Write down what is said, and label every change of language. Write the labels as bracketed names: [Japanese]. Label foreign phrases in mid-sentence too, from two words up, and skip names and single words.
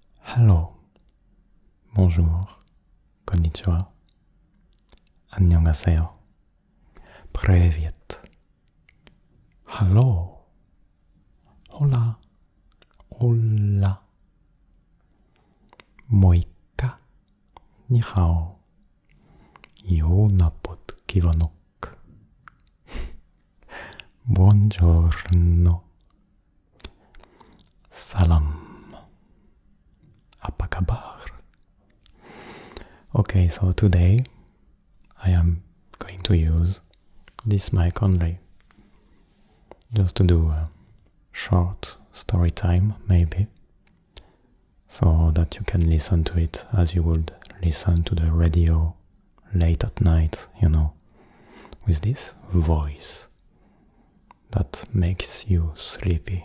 [English] Hello, bonjour, konnichiwa, 안녕하세요, привет, hello, hola, hola, moika, ni hao, io napot kivanok, buongiorno, salam. [Indonesian] Apa kabar? [English] Okay, so today I am going to use this mic only, just to do a short story time, maybe, so that you can listen to it as you would listen to the radio late at night, with this voice that makes you sleepy.